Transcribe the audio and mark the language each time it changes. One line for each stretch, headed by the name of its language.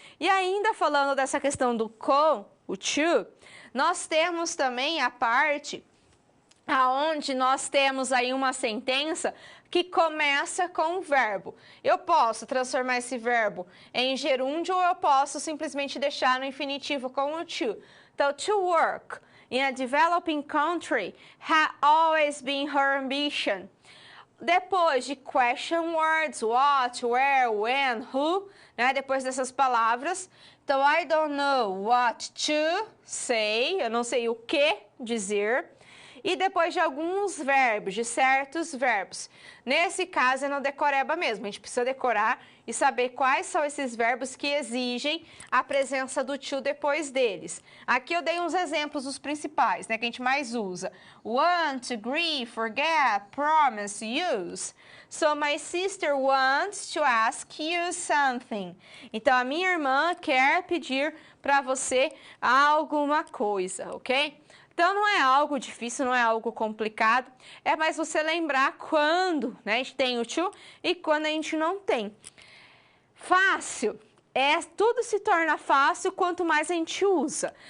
Portuguese: E ainda falando dessa questão do com, o to, nós temos também a parte aonde nós temos aí uma sentença que começa com o verbo. Eu posso transformar esse verbo em gerúndio ou eu posso simplesmente deixar no infinitivo com o to.
English: Então, to work in a developing country has always been her ambition.
Portuguese: Depois de question words, what, where, when, who, né? Depois dessas palavras. Então,
English: I don't know what to say,
Portuguese: eu não sei o que dizer. E depois de alguns verbos, de certos verbos. Nesse caso, é no decoreba mesmo. A gente precisa decorar e saber quais são esses verbos que exigem a presença do to depois deles. Aqui eu dei uns exemplos dos principais, né, que a gente mais usa.
English: Want, agree, forget, promise, use. So, my sister wants to ask you something.
Portuguese: Então, a minha irmã quer pedir para você alguma coisa, ok? Então, não é algo difícil, não é algo complicado, é mais você lembrar quando, né, a gente tem o to e quando a gente não tem. Fácil, tudo se torna fácil quanto mais a gente usa.